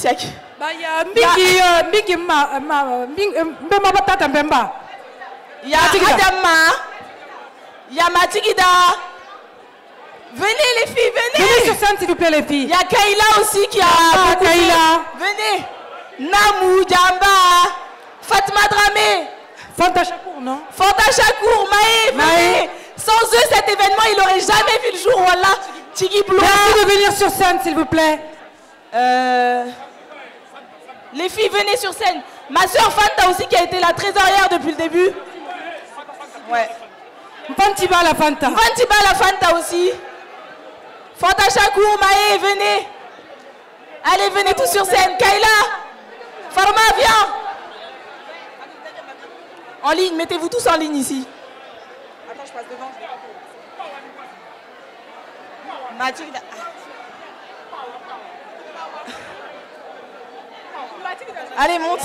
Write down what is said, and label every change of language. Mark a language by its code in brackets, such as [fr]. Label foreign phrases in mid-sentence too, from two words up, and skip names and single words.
[fr] Il y a Adama. Il y a Matigida. Venez les filles, venez. Venez sur scène s'il vous plaît les filles. Il y a Kaila aussi qui a Kaila. Venez. Namou, Djamba, Fatma Dramé. Fanta Chakour, non? Fanta Chakour, Maë, venez. Sans eux, cet événement, il n'aurait jamais vu le jour. Voilà. Tigui Blois. Merci de venir sur scène s'il vous plaît. Les filles, venez sur scène. Ma soeur Fanta aussi qui a été la trésorière depuis le début. Ouais. [bm] Mpantiba la Fanta. Mpantiba la Fanta aussi. [fr] Fanta Chakour, Maë, venez. Allez, venez tous sur scène. Kaila. Farma, viens. En ligne, mettez-vous tous en ligne ici. Attends, je passe devant. Mathilde. Allez, monte.